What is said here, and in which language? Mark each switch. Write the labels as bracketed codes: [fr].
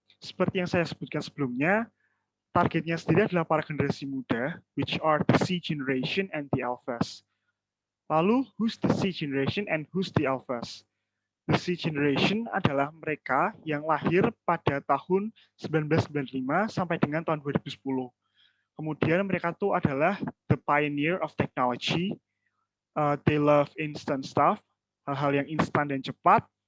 [id] Seperti yang saya sebutkan sebelumnya, targetnya sendiri adalah para generasi muda, [en] which are the C generation and the alphas. Lalu, who's the C generation and who's the alphas? The C generation [id] adalah mereka yang lahir pada tahun 1995 sampai dengan tahun 2010. Kemudian mereka itu adalah [en] the pioneer of technology. They love instant stuff, [id] hal-hal yang instan dan cepat.